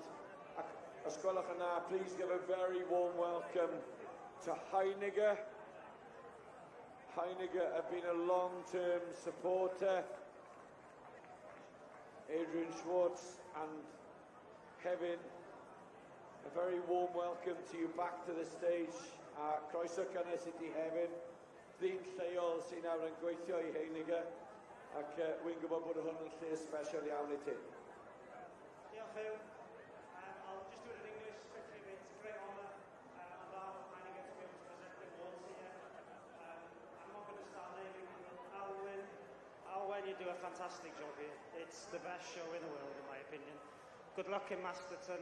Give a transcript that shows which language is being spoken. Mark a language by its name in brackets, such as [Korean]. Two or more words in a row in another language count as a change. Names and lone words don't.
[English] Please give a very warm welcome to Heineken. Heineken have been a long-term supporter. Adrian Schwartz and Kevin, a very warm welcome to you back to the stage. [Welsh] Croeso cynnes I ti Kevin. Ddyn lleol sy'n nawr yn gweithio I Heineken, ac wy'n gwybod bod hwn yn lle special iawn I ti. Diolch Hugh. [English] I'll just do it in English quickly. It's a great honour on behalf of Heineken to be able to present the awards here. I'm not going to start naming them. Alwyn, you do a fantastic job here. It's the best show in the world, in my opinion. Good luck in Masterton.